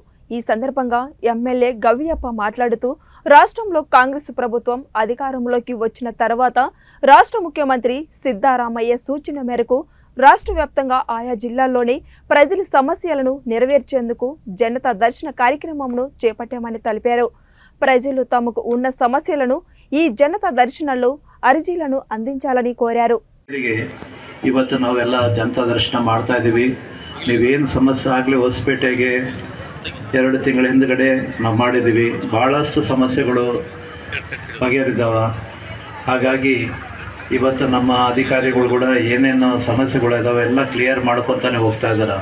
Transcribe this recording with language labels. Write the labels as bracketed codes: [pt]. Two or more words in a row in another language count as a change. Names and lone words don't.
[te] ఈ సందర్భంగా ఎమ్మెల్యే గవియప్ప మాట్లాడుతూ రాష్ట్రంలో కాంగ్రెస్ ప్రభుత్వం అధికారంలోకి వచ్చిన తర్వాత రాష్ట్ర ముఖ్యమంత్రి సిద్ధారామయ్య సూచన మేరకు రాష్ట్ర వ్యాప్తంగా ఆయా జిల్లాల్లోని ప్రజల సమస్యలను నెరవేర్చేందుకు జనతా దర్శన కార్యక్రమంను చేపట్టామని తెలిపారు। ప్రజలు తమకు ఉన్న సమస్యలను ఈ జనతా దర్శనంలో అర్జీలను అందించాలని కోరారు। [kn] ಇವತ್ತು ನಾವೆಲ್ಲ ಜನತಾ ದರ್ಶನ ಮಾಡ್ತಾ ಇದ್ದೀವಿ। ನೀವೇನು ಸಮಸ್ಯೆ ಆಗಲಿ ಹೊಸಪೇಟೆಗೆ 2 ತಿಂಗಳ ಹಿಂದಗಡೆ ನಾವು ಮಾಡಿದ್ದೀವಿ। ಭಾಳಷ್ಟು ಸಮಸ್ಯೆಗಳು ಬಗೆಹರಿದಾವ। ಹಾಗಾಗಿ ಇವತ್ತು ನಮ್ಮ ಅಧಿಕಾರಿಗಳು ಕೂಡ ಏನೇನು ಸಮಸ್ಯೆಗಳು ಇದಾವೆ ಎಲ್ಲ ಕ್ಲಿಯರ್ ಮಾಡ್ಕೊತಾನೆ ಹೋಗ್ತಾ ಇದ್ದಾರೆ।